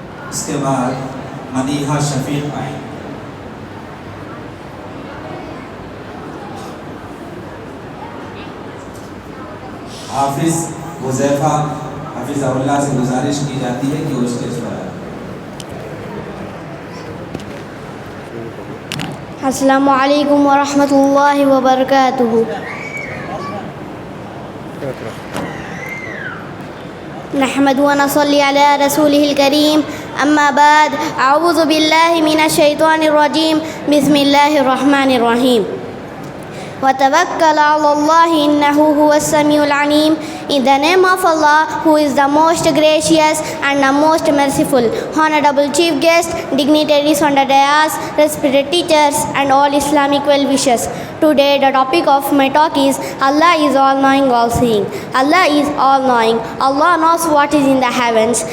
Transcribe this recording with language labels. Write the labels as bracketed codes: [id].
[ur] اس کے بعد مدیحہ شفیق آئیں۔ حافظ حذیفہ حفظہ اللہ سے گزارش کی جاتی ہے کہ وہ اسٹیج پر آئے۔ السلام علیکم ورحمۃ اللہ وبرکاتہ۔ [ar] نحمد ونصلي على رسوله الكريم، أما بعد، أعوذ بالله من الشيطان الرجيم، بسم الله الرحمن الرحيم۔ وتوكل على الله إنه هو السميع العليم۔ [en] In the name of Allah, who is the most gracious and the most merciful. Honorable Chief Guest, dignitaries on the dais, respected teachers, and all Islamic well-wishers. Today, the topic of my talk is Allah is all-knowing, all-seeing. Allah is all-knowing. Allah knows what is in the heavens.